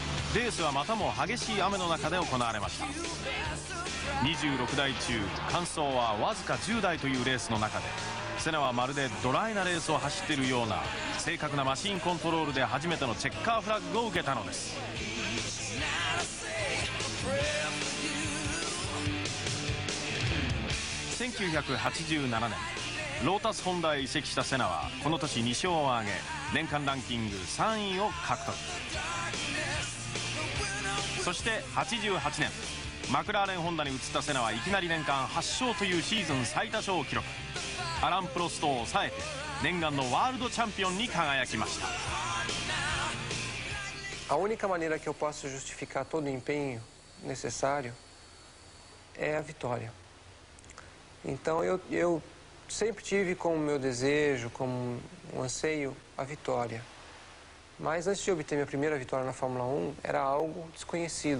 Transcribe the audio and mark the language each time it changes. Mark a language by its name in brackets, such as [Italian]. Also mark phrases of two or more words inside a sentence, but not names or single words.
[Japanese] レースはまたも激しい雨の中で行われました。26台中完走はわずか10台というレースの中で、セナはまるでドライなレースを走っているような正確なマシンコントロールで初めてのチェッカーフラッグを受けたのです。1987年ロータスホンダへ移籍したセナはこの年2勝を挙げ、年間ランキング3位を獲得。そして88年マクラーレンホンダに移ったセナはいきなり年間8勝というシーズン最多勝を記録。アラン・プロストを抑えて念願のワールドチャンピオンに輝きました。 [Portuguese] A única maneira que eu posso justificar todo o empenho necessário é a vitória. Então eu sempre tive como meu desejo, como um anseio, a vitória. Mas antes de obter minha primeira vitória na Fórmula 1, era algo desconhecido.